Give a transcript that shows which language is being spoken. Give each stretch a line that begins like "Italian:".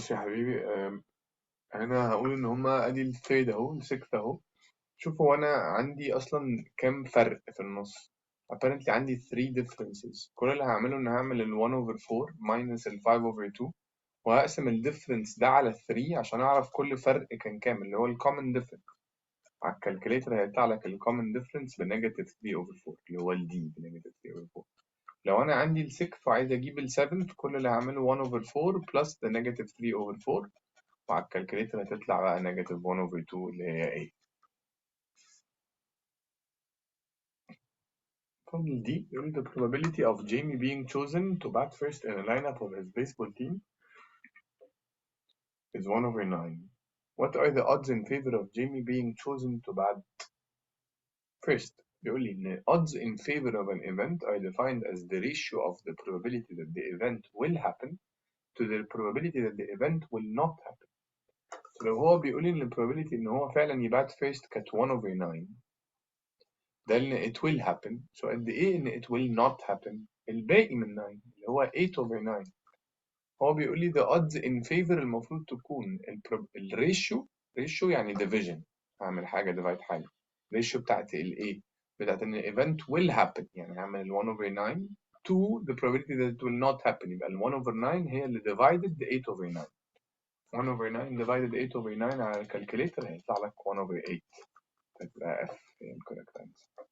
Arabic: بص يا حبيبي، أنا هقول إن هما أدي الثريد أهو، السكت أهو. شوف هو أنا عندي أصلا كام فرق في النص.
English: apparently عندي 3 differences.
Arabic: كل اللي هعمله إن هعمل ال 1 over 4 minus ال 5 over 2، وهقسم الديفرنس ده على 3 عشان أعرف كل فرق كان كام، اللي هو ال common difference. على الكالكوليتر هيطلع لك ال common difference بنيجاتيف 3 over 4، اللي هو ال d بنيجاتيف 3 over 4. لو أنا عندي ال 6 وعايز أجيب ال 7، كل اللي هعمله 1 over 4 plus the negative 3 over 4، وعلى الكالكوليتر هتطلع بقى negative 1 over 2 اللي هي 8. فاضل دي يقول
English: the probability of Jamie being chosen to bat first in a lineup of his baseball team is 1 over 9. What are the odds in favor of Jamie being chosen to bat first؟
Arabic: بيقول لي إن
English: odds in favor of an event are defined as the ratio of the probability that the event will happen to the probability that the event will not happen.
Arabic: لو هو بيقول لي إن ال probability إن هو فعلا يبات first كانت 1 over 9، ده إن
English: it will happen.
Arabic: so قد إيه إن
English: it will not happen؟
Arabic: الباقي من 9 اللي هو 8 over 9. هو بيقول لي
English: the odds in favor
Arabic: المفروض تكون الريشيو. ريشيو يعني division، هعمل حاجة divide حاجة. ريشيو بتاعت الايه، بتاعت ان event will happen، يعني هعمل ال 1 over 9 to
English: the probability that it will not happen،
Arabic: يبقى ال 1 over 9 هي اللي divided the 8 over 9. 1 over 9 divided 8 over 9 على الكالكوليتر هيطلع لك 1 over 8. تبقى F هي ال correct answer.